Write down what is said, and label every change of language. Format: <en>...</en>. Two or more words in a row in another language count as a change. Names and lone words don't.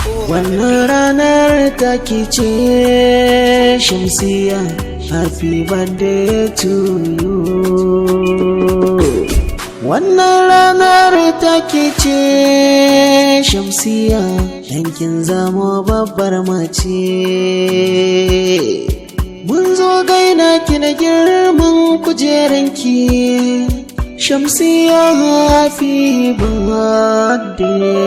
<ha>Wannan ranar taki ce, Shamsiyya,</ha> <en>happy birthday to you.</en> <ha>Wannan ranar taki ce, Shamsiyya, dan kin zamo babbar mace. Mun zo gaina ki na girman kujeranki, Shamsiyya,</ha> <en>happy birthday.</en>